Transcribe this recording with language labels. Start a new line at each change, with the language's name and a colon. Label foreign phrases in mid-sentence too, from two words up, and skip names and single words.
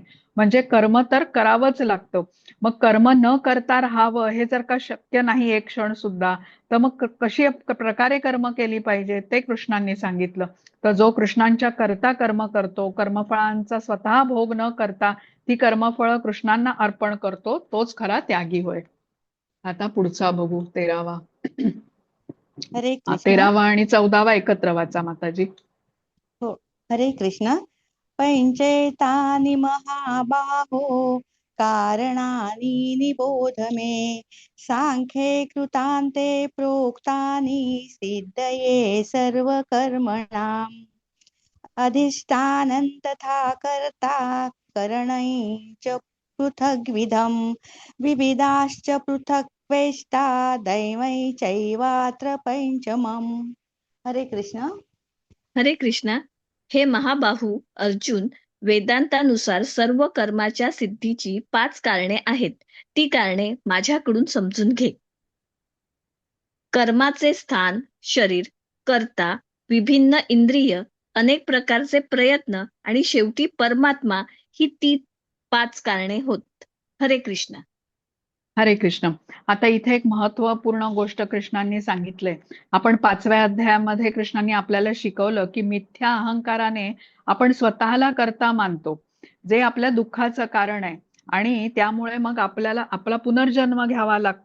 Marathi: म्हणजे कर्म तर करावंच लागतं. मग कर्म न करता राहावं हे जर का शक्य नाही एक क्षण सुद्धा, तर मग कशी प्रकारे कर्म केली पाहिजे ते कृष्णांनी सांगितलं. तर जो कृष्णांच्या करता कर्म करतो, कर्मफळांचा स्वतः भोग न करता ती कर्मफळ कृष्णांना अर्पण करतो, तोच खरा त्यागी होय. आता पुढचा बघू, 13वा. हरे कृष्ण. 13वा आणि 14वा एकत्र वाचा माताजी. हो. हरे कृष्ण.
Sanskrit: पंचैतानि महाबाहो कारणानि निबोध मे सांख्ये कृतान्ते प्रोक्तानि सिद्धये सर्वकर्मणाम् अधिष्ठानं तथा कर्ता करणै च पृथग्विधं विविधाश्च पृथक् वेष्टा दैवै चैवात्र पञ्चमम्.
Marathi: हरे कृष्ण. हरे कृष्णा. हे महाबाहू अर्जुन, वेदांतानुसार सर्व कर्माच्या सिद्धीची 5 कारणे आहेत. ती कारणे माझ्याकडून समजून घे. कर्माचे स्थान, शरीर, कर्ता, विभिन्न इंद्रिय, अनेक प्रकारचे प्रयत्न आणि शेवटी परमात्मा ही ती 5 कारणे होत. हरे कृष्ण. हरे कृष्ण. आता इथे एक महत्वपूर्ण गोष्ट कृष्णांनी सांगितलंय. आपण 5व्या अध्यायामध्ये कृष्णांनी आपल्याला शिकवलं की मिथ्या अहंकाराने आपण स्वतःला कर्ता मानतो, जे आपल्या दुःखाचं कारण आहे. आणि त्यामुळे मग आपल्याला आपला पुनर्जन्म घ्यावा लागतो.